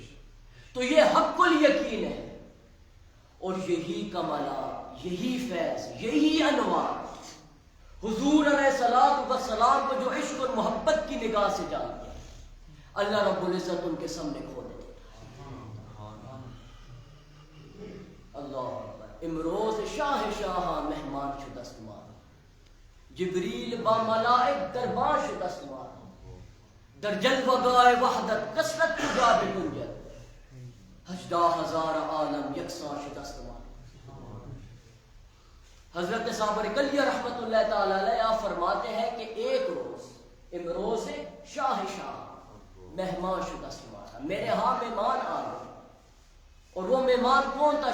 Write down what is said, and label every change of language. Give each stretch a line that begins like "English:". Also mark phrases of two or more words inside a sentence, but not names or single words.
Urdu: تو یہ حق الیقین ہے، اور یہی کمالات، یہی فیض، یہی انوار حضور
Arabic: علیہ الصلوۃ والسلام
Urdu: کو جو عشق اور محبت کی نگاہ سے جانتے ہیں،
Arabic: اللہ رب العزت
Urdu: ان کے سامنے کھول دیتا ہے۔
Persian: اللہ، امروز شاہ شاہ مہمان شدست مار، جبریل با ملائک دربان شدست مار، در جلوگائے وحدت کثرت کجا بگنجد، 18,000 عالم یکساں شدست مار۔
Urdu: حضرت صابر کلیہ
Arabic: رحمت اللہ تعالی علیہ
Urdu: آپ فرماتے ہیں کہ ایک روز
Persian: امروز شاہ شاہ مہمان شدست مارا،
Urdu: میرے ہاں مہمان آ گئے، اور وہ مہمان کون تھا؟